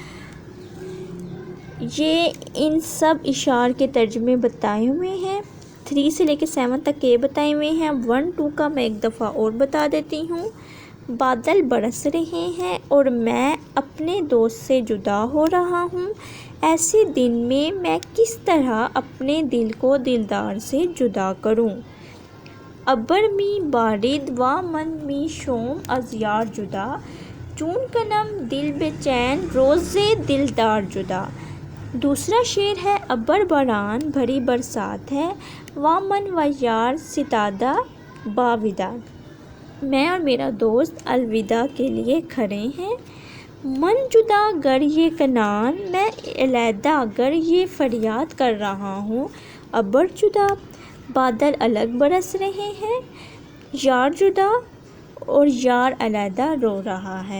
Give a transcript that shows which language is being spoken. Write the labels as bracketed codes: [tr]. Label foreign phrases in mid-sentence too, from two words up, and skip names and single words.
[ur] یہ ان سب اشعار کے ترجمے بتائے ہوئے ہیں، 3 سے لے کے 7 تک کے بتائے ہوئے ہیں۔ 1 2 کا میں ایک دفعہ اور بتا دیتی ہوں۔ بادل برس رہے ہیں اور میں اپنے دوست سے جدا ہو رہا ہوں، ایسے دن میں کس طرح اپنے دل کو دلدار سے جدا کروں، [fa] ابر می بارد و من می شوم از یار جدا، چون کنم دل بے چین روز دلدار جدا۔ [ur] دوسرا شعر ہے، [fa] ابر باران [ur] بھری برسات ہے، [fa] و من و یار ستادہ باوداع، [ur] میں اور میرا دوست الوداع کے لیے کھڑے ہیں، [fa] من جدا گر یہ کنان، [ur] میں علیحدہ گر یہ فریاد کر رہا ہوں، [fa] ابر جدا [ur] بادل الگ برس رہے ہیں، [fa] یار جدا [ur] اور یار علیحدہ رو رہا ہے۔